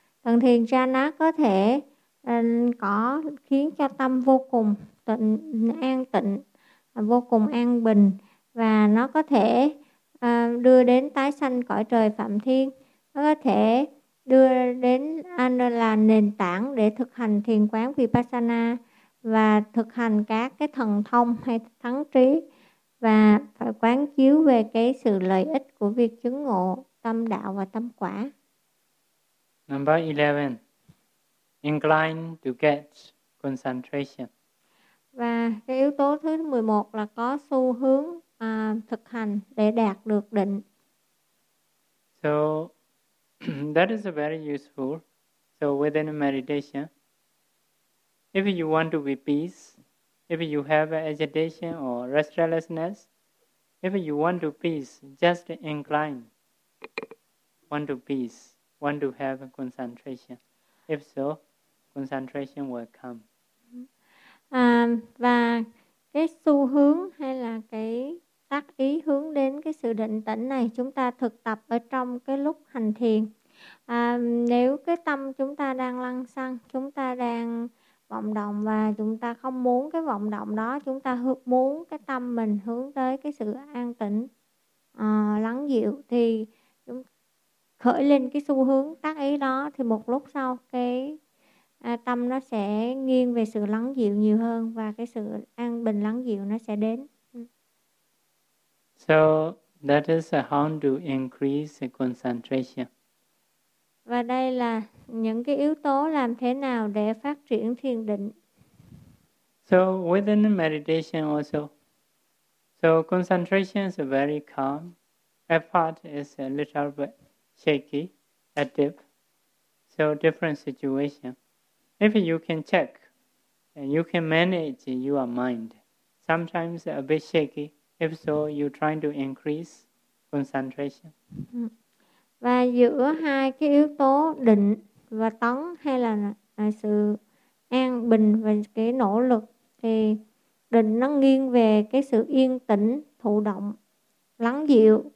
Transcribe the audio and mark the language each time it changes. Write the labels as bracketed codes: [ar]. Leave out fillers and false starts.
[vi] Tầng thiền jhana có thể có khiến cho tâm vô cùng tịnh, an tịnh, vô cùng an bình, và nó có thể đưa đến tái sanh cõi trời Phạm Thiên, nó có thể đưa đến là nền tảng để thực hành thiền quán Vipassana và thực hành các cái thần thông hay thắng trí, và phải quán chiếu về cái sự lợi ích của việc chứng ngộ tâm đạo và tâm quả. [en] Number 11. Incline to get concentration. [vi] Và cái yếu tố thứ 11 là có xu hướng thực hành để đạt được định. [en] So that is very useful. So within meditation, if you want to be peace, if you have agitation or restlessness, if you want to peace, just incline want to peace, want to have concentration. If so, concentration will come. [vi] Và cái xu hướng hay là cái tác ý hướng đến cái sự định tĩnh này chúng ta thực tập ở trong cái lúc hành thiền. Nếu cái tâm chúng ta đang lăng xăng, chúng ta đang vọng động và chúng ta không muốn cái vọng động đó, chúng ta muốn cái tâm mình hướng tới cái sự an tĩnh, lắng dịu, thì chúng khởi lên cái xu hướng tác ý đó, thì một lúc sau cái tâm nó sẽ nghiêng về sự lắng dịu nhiều hơn và cái sự an bình lắng dịu nó sẽ đến. [en] So that is how to increase concentration. [vi] Và đây là những cái yếu tố làm thế nào để phát triển thiền định. [en] So within meditation also, so concentration is very calm. Effort is a little bit shaky, a dip. So different situation. If you can check and you can manage your mind, sometimes a bit shaky, if so, you're trying to increase concentration. [vi] Và giữa hai cái yếu tố định và tấn hay là sự an bình và cái nỗ lực, thì định nó nghiêng về cái sự yên tĩnh, thụ động, lắng dịu.